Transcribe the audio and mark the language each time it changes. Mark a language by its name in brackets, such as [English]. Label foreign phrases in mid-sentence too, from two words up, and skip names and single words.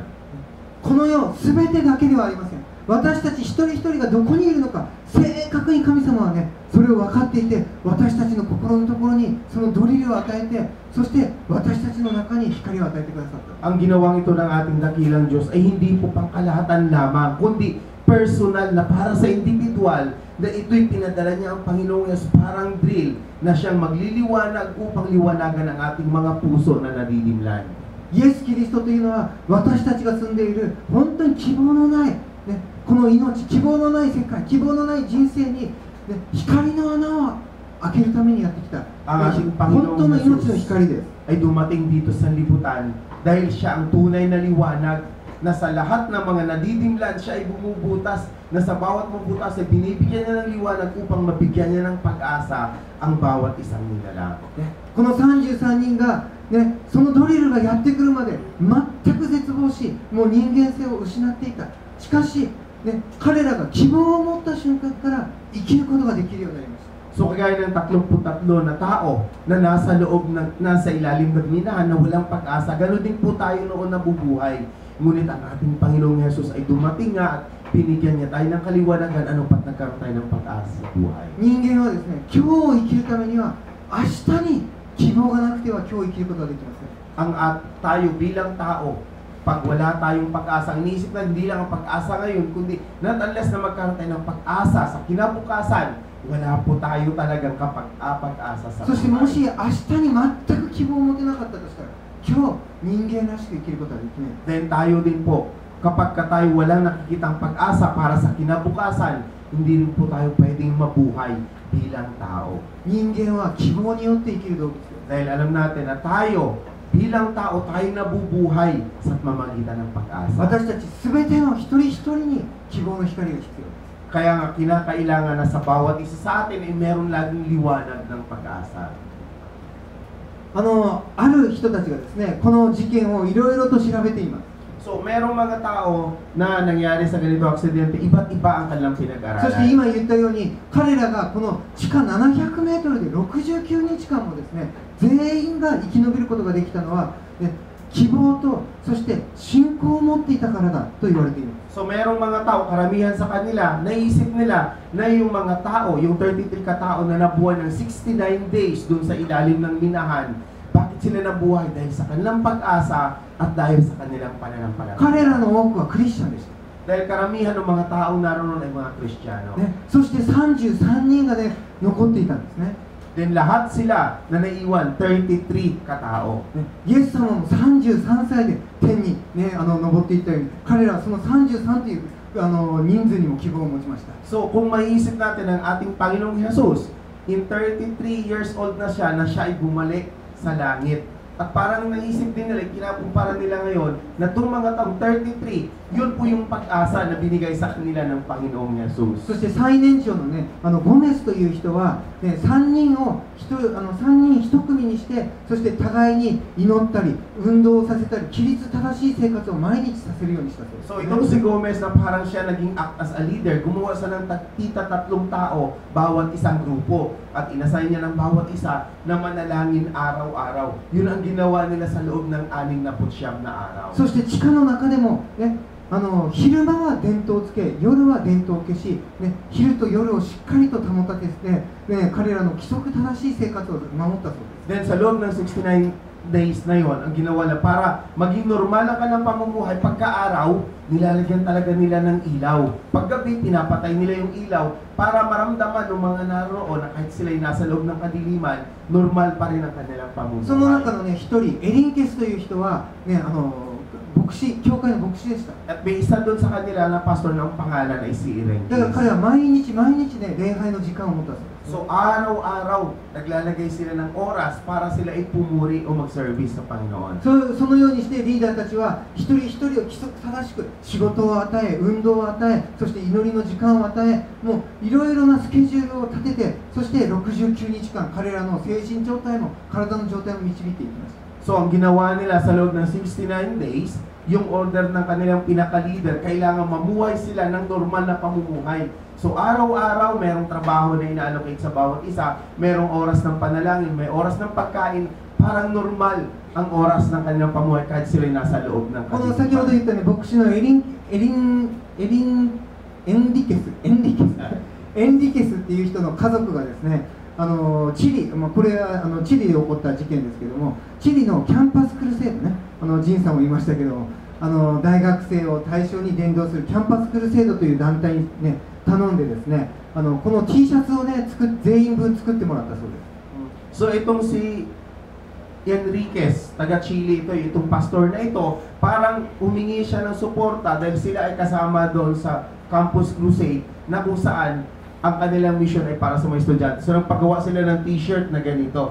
[Japanese] この世すべてだけではありません。私たち一人一人がどこにいるのか、正確に神様はね、それを分かっていて、私たちの心のところにそのドリルを与えて、そして私たちの中に光を与えてくださった。 [Filipino] Ang ginawang ito ng ating dakilang Diyos ay hindi po pangkalahatan lamang, kundi personal na para sa individual, na ito'y pinadala niya ang Panginoong Yesu parang drill na siyang magliliwanag upang liwanagan ang ating mga puso na nadilimlan. [Japanese] イエス・キリストというのは私たちが住んでいる本当に希望のない、ね、この命、希望のない世界、希望のない人生に、ね、光の穴を開けるためにやってきた。本当の命の光です。 [Filipino] ay dumating dito sa libutan dahil siya ang tunay na liwanag na sa lahat ng mga nadidimlan siya ay bumubutas, na sa bawat mabutas ay binibigyan niya ng liwanag upang mabigyan niya ng pag-asa ang bawat isang nilalang. [Japanese] この33人が、ね、そのドリルがやってくるまで全く絶望し、もう人間性を失っていた。しかし、ね、彼らが希望を持った瞬間から生きることができるようになりました。 [Filipino] So kagaya ng 33 na tao na nasa loob, nasa ilalim ng minahan na walang pag-asa, gano'n din po tayo noon nabubuhay. Ngunit ang ating Panginoong Yesus ay dumating nga at binigyan niya tayo ng kaliwanagan, ano pat nagkaroon tayo ng pag-asa sa buhay. [Japanese] 人間はですね、今日を生きるためには明日に希望がなくては今日生きることができません。 [Filipino] Ang tayo bilang tao, pag wala tayong pag-asa, ang iniisip na hindi lang ang pag-asa ngayon, kundi [English] not unless [Filipino] na magkaroon tayo ng pag-asa sa kinabukasan, wala po tayo talagang pag-asa sa [Japanese] そしてもし明日に全く希望を持てなかったとしたら、今日人間らしく生きることはできない。 [Filipino] Then tayo din po, kapag tayo walang nakikitang pag-asa para sa kinabukasan, hindi rin po tayo pwedeng mabuhay bilang tao. [Japanese] 人間は希望によって生きる動物です。 [Filipino] Dahil alam natin na tayo, bilang tao, tayo nabubuhay sa pamamagitan ng pag-asa. [Japanese] 私たちすべての一人一人に希望の光が必要です。 [Filipino] Kaya nga kinakailangan na sa bawat isa sa atin ay meron laging liwanag ng pag-asa. [Japanese] ある人たちがですね、この事件をいろいろと調べています。 [Filipino] So, merong mga tao na nangyari sa ganito aksidente, iba't iba ang kanilang [Japanese] そして [Filipino] pinag-aralan. [Japanese] 今言ったように、彼らがこの地下700メートルで69日間もですね、全員が生き延びることができたのは、ね、希望とそして信仰を持っていたからだと言われています。 [Filipino] So, merong mga tao, karamihan sa kanila, naisip nila na yung mga tao, yung 33 katao na nabuhay ng 69 days dun sa ilalim ng minahan, bakit sila nabuhay? Dahil sa kanilang pag-asa at dahil sa kanilang pananampalataya. [Japanese] 彼らの多くはクリスチャンでした。 [Filipino] Dahil karamihan ng mga taong naroon ay mga Kristiyano. [Japanese] ね、そして33人がね、残っていたんですね。 [Filipino] Then lahat sila na naiwan, 33 katao. [Japanese] ね、イエス様も33歳で天に、ね、登っていったように、彼らはその33という人数にも希望を持ちました。 [Filipino] So, kung maiisip natin ang ating Panginoong Jesus, [English] in 33 years old [Filipino] na siya ay bumalik sa langit. At parang naisip din nila, kinakumpara nila ngayon, na itong mga taong 33, yun po yung pag-asa na binigay sa kanila ng Panginoong Jesus. [Japanese] そして最年長のね、ゴメスという人は、ね、3人1組にして、そして互いに祈ったり、運動をさせたり、規律正しい生活を毎日させるようにしたそうです。 [Filipino] So, itong si Gomez na parang siya naging [English] act as a leader, [Filipino] gumawa siya ng tatlong tao, bawat isang grupo, at inassign niya ng bawat isa na manalangin araw-araw. Yun ang ginawa nila sa loob ng 69 na araw. [Japanese] そして地下の中でも、ね、昼間は電灯をつけ、夜は電灯を消し、ね、昼と夜をしっかりと保たせて、ね、彼らの規則正しい生活を守ったそうです。 [Filipino] Then sa loob ng 69 days na yon, ang ginawa na para maging normal ang kanilang pamumuhay, pagka-araw, nilalagyan talaga nila ng ilaw. Paggabi, pinapatay nila yung ilaw para maramdaman ng mga naroon na kahit sila'y nasa loob ng kadiliman, normal pa rin ang kanilang [Japanese] その [Filipino] pamumuhay. [Japanese] 中のね、一人、エリンケスという人は、ね、牧師、教会の牧師でした。 [Filipino] At may isa doon sa kanila na pastor na ang pangalan ay si Irene. [Japanese] だから彼は毎日ね、礼拝の時間を持ったそうです。 [Filipino] So araw-araw naglalagay sila ng oras para sila ay pumuri o mag-service sa Panginoon. [Japanese] そのようにしてリーダーたちは一人一人を規則正しく仕事を与え、運動を与え、そして祈りの時間を与え、もういろいろなスケジュールを立てて、そして69日間彼らの精神状態も体の状態も導いていきました。 [Filipino] So ang ginawa nila sa loob ng 69 days, yung order ng kanilang pinaka-leader, kailangan mamuhay sila ng normal na pamumuhay. So araw-araw merong trabaho na ina-allocate sa bawat isa, merong oras ng panalangin, may oras ng pagkain, parang normal ang oras ng kanilang pamumuhay kahit sila nasa loob ng [Japanese] この先ほど言ったね、牧師のエンリケスっていう人の家族がですね、チリ、これはチリで起こった事件ですけども、チリのキャンパスクルセードね、ジンさんも言いましたけども、大学生を対象に伝道するキャンパスクルセードという団体にね、頼んでですね、この T シャツをね、全員分作ってもらったそうです。 [Filipino] So itong si Enriquez, taga Chile ito, itong pastor na ito, parang humingi siya ng suporta dahil sila ay kasama doon sa Campus Crusade na kung saan ang kanilang mission ay para sa mga estudyante. So nagpagawa sila ng t-shirt na ganito.